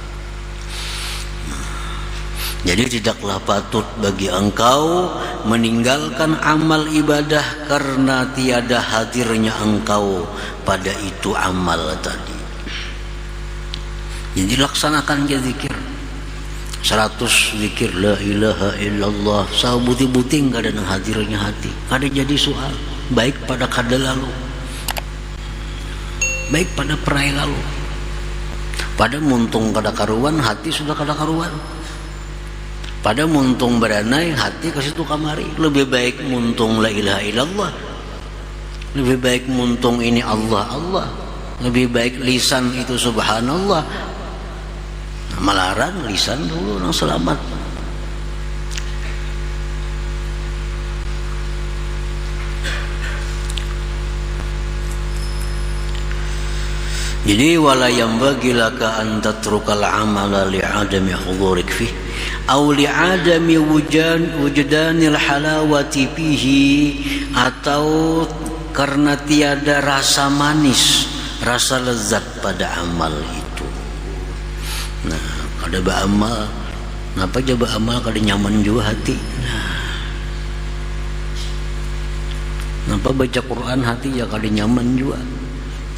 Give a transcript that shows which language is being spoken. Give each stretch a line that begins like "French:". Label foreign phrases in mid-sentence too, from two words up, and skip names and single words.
Indonesian: Jadi tidaklah patut bagi engkau meninggalkan amal ibadah karena tiada hadirnya engkau pada itu amal tadi. Jadi laksanakan ke zikir 100 zikir
Arabic: لا إله إلا الله,
Banjar: sabuti-buting kada nang hadirnya hati, kada jadi soal, baik pada kada lalu, baik pada perai lalu, pada muntung kada karuan hati sudah kada karuan, pada muntung beranai hati ke situ kamari. Lebih baik muntung
Arabic: لا إله إلا الله,
Banjar: lebih baik muntung ini
Arabic: الله الله,
Banjar: lebih baik lisan itu subhanallah. Melarang lisan dulu nang selamat.
Arabic: Jadi ولا ينبغي لك أن تترك العمل لعدم حضورك فيه أو لعدم وجدان الحلاوة فيه,
Indonesian: atau karena tiada rasa manis, rasa lezat pada amal itu.
Banjar: Nah, kada beramal, kenapa aja beramal kada nyaman juga hati. Nah, kenapa baca Quran hati ya kada nyaman juga.